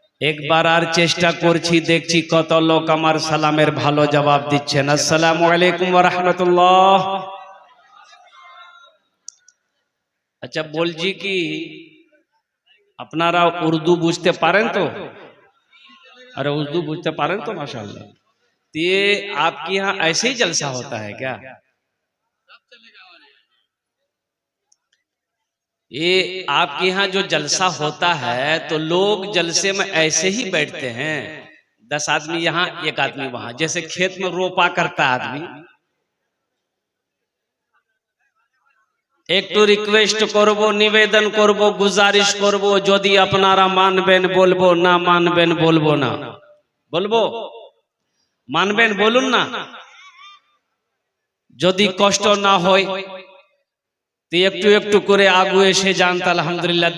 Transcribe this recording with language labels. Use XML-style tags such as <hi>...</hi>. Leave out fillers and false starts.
<bn>একবার আর চেষ্টা করছি, দেখছি কত লোক আমার সালামের ভালো জবাব দিচ্ছেন।</bn> <ar>আসসালামু আলাইকুম ওয়া রাহমাতুল্লাহ।</ar> <bn>আচ্ছা বলছি কি আপনারা উর্দু বুঝতে পারেন তো?</bn> <hi>अरे उर्दू बुझते पारें तो माशाल्लाह। ये आपके यहाँ ऐसे ही जलसा होता है क्या? ये आपके यहाँ जो जलसा होता है तो लोग जलसे में ऐसे ही बैठते हैं, 10 आदमी यहाँ 1 आदमी वहां, जैसे खेत में रोपा करता आदमी।</hi> <bn>একটু রিকোয়েস্ট করব, নিবেদন করব, গুজারিশ করব, যদি আপনারা মানবেন বলবো, না মানবেন বলবো না। বলবো? মানবেন বলুন না। যদি কষ্ট না হয় তো একটু একটু করে আগুয়ে এসে জানতে আলহামদুলিল্লাহ।</bn>